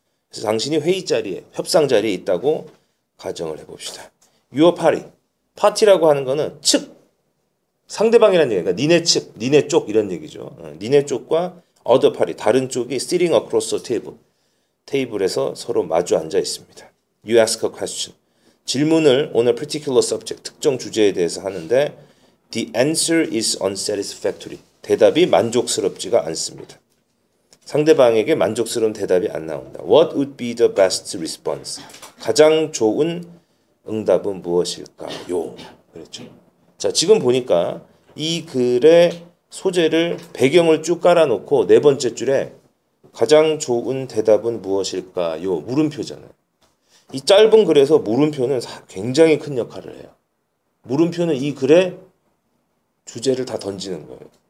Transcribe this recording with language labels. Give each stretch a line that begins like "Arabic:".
Korean: 그래서 당신이 회의 자리에, 협상 자리에 있다고 가정을 해봅시다.
English: Your party.
Korean: 파티라고 하는 거는 측, 상대방이라는 얘기가 니네 측, 니네 쪽 이런 얘기죠. 니네 쪽과
English: other party,
Korean: 다른 쪽이
English: sitting across the table,
Korean: 테이블에서 서로 마주 앉아 있습니다.
English: You ask a question.
Korean: 질문을
English: on a particular subject,
Korean: 특정 주제에 대해서 하는데
English: the answer is unsatisfactory.
Korean: 대답이 만족스럽지가 않습니다. 상대방에게 만족스러운 대답이 안 나온다.
English: What would be the best response?
Korean: 가장 좋은 응답은 무엇일까요? 그렇죠. 자, 지금 보니까 이 글의 소재를 배경을 쭉 깔아놓고 네 번째 줄에 가장 좋은 대답은 무엇일까요? 물음표잖아요. 이 짧은 글에서 물음표는 굉장히 큰 역할을 해요. 물음표는 이 글에 주제를 다 던지는 거예요.